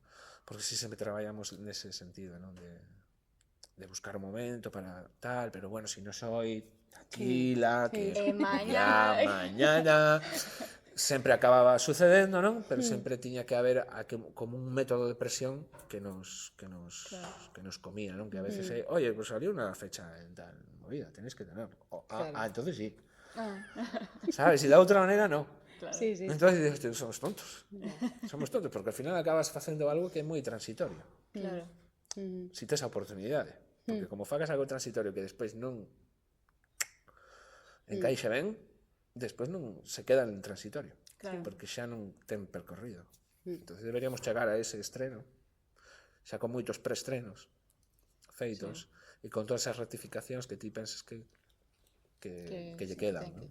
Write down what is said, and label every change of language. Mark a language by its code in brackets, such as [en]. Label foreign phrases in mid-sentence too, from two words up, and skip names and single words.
[gl] Porque si sempre traballamos nese sentido, non? De buscar un momento para tal, pero bueno, [es] si no soy tranquila, [gl] que mañana sempre acababa sucedendo, non? Pero sempre tiña que haber como un método de presión que nos comía, non? [es] Que a veces oye, pues salió una fecha en tal movida, tenéis que tenerlo. Entonces sí. ¿Sabes? Y [gl] de outra maneira, [es] no. Claro. Sí. Entonces dices, somos tontos. Somos tontos, porque al final acabas [gl] facendo algo que é moi transitorio. [es] Claro. [gl] Si tes a oportunidade. Porque como fagas algo transitorio que despois non encaixe ben, despois non se queda en transitorio. Claro. Porque xa non ten percorrido. Entonces deberíamos chegar a ese estreno, xa con moitos preestrenos feitos, e con todas as rectificacións que ti pensas que lle quedan, ¿no?